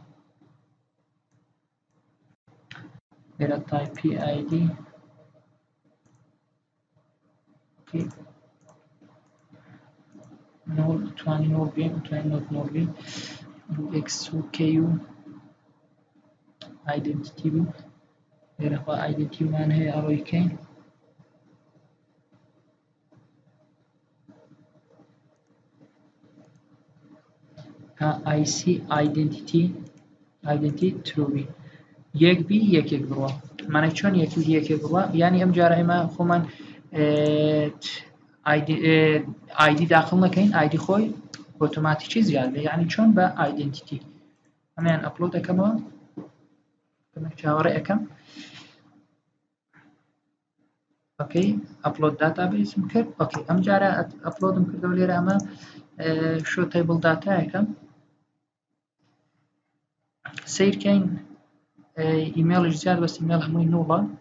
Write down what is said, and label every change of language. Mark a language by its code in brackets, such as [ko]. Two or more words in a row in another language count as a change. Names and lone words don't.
[ckb] لێرە تایپی ئایدی نۆڵ توانی نۆڵ بێن توانی نۆڵ بێن ئێکس و کەی و ئایدنتیتی بوو لێرەخوا ئایدنتیمان هەیە ئەڕۆی بکەین [en] IC identity true [ckb] یەک بی یەکێک بڕوە مانای چۆن یەکی یەکێک بڕوە یعنی ئەم جارە ئێمە خۆمان ئایدی داخل نەکەین ئایدی خۆی ئۆتۆماتیکی زیاد بێ یعنی چۆن بە ئایدنتیتی ئەمەیان ئەپلۆد دەکەمەوە کەمێک چاوەڕێ ئەەکەم اوکی ئەپلۆد داتابیسم کرد اوکی ئەم جارە ئەپلۆدم کردەوە لێرە ئەمە [en] show table [ckb] داتایەکەم سیرکەین ئیمێڵش زیاد بەس ئیمێڵ هەمووی نوڵە